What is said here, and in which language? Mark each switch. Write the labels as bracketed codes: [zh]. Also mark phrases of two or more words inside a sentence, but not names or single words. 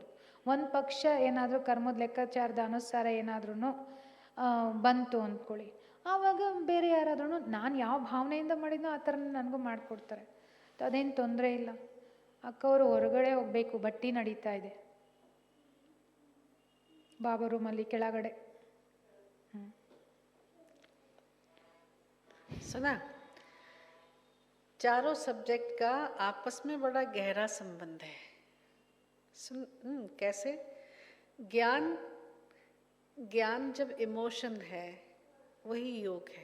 [kn] ಒಂದು ಪಕ್ಷ ಏನಾದರೂ ಕರ್ಮದ ಲೆಕ್ಕಾಚಾರದ ಅನುಸಾರ ಏನಾದ್ರೂ ಬಂತು ಅಂದ್ಕೊಳ್ಳಿ, ಆವಾಗ ಬೇರೆ ಯಾರಾದ್ರೂ ನಾನು ಯಾವ ಭಾವನೆಯಿಂದ ಮಾಡಿದ್ನೋ ಆ ಥರ ನನಗೂ ಮಾಡಿಕೊಡ್ತಾರೆ, ಅದೇನು ತೊಂದರೆ ಇಲ್ಲ. ಅಕ್ಕವರು ಹೊರಗಡೆ ಹೋಗಬೇಕು, ಬಟ್ಟಿ ನಡೀತಾ ಇದೆ ಬಾಬಾ ರೂಮಲ್ಲಿ ಕೆಳಗಡೆ. [hi] सुना, चारों सब्जेक्ट का आपस में बड़ा गहरा संबंध है. कैसे? ज्ञान जब इमोशन है वही योग है.